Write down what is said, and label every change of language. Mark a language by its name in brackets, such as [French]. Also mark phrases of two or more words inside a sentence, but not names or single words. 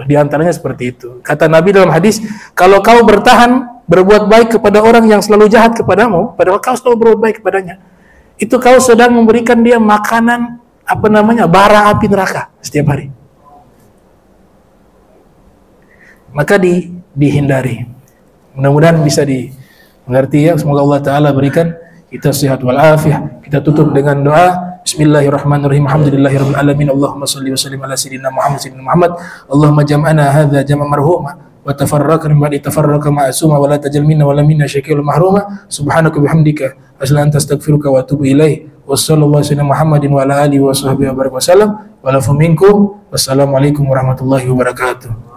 [Indonesian] Di antaranya seperti itu. Kata Nabi dalam hadis, kalau kau bertahan berbuat baik kepada orang yang selalu jahat kepadamu, padahal kau selalu berbuat baik kepadanya, itu kau sedang memberikan dia makanan, bara api neraka setiap hari. Maka dihindari. Mudah-mudahan bisa dimengerti ya. Semoga Allah Ta'ala berikan kita sehat walafiat. Kita tutup dengan doa. [Arabic] بسم الله الرحمن الرحيم. الحمد لله رب العالمين. اللهم صل وسلم على سيدنا محمد. اللهم جمعنا هذا جمعا مرحوما وتفرقنا بعد تفرقا معصوما ولا تجعل منا ولا منا شقيا محروما. سبحانك وبحمدك أشهد أن لا إله إلا أنت أستغفرك وأتوب إليك. وصلى الله على محمد وعلى آله وصحبه وبارك وسلم. والعفو منكم. والسلام عليكم ورحمة الله وبركاته.